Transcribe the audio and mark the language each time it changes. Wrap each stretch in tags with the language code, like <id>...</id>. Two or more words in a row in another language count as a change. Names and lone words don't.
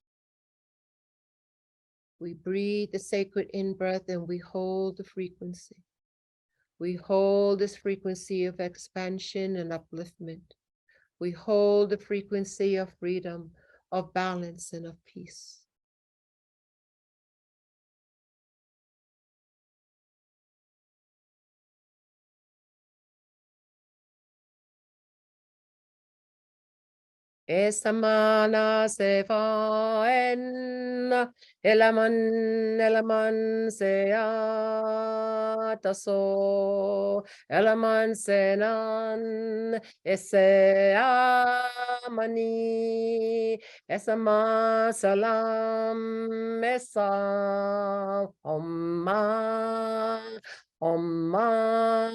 <en>We breathe the sacred in-breath and we hold the frequency. We hold this frequency of expansion and upliftment. We hold the frequency of freedom, of balance, and of peace. Esamana sefa en elaman sea taso elaman senan eseamani esama salam esa Om</en>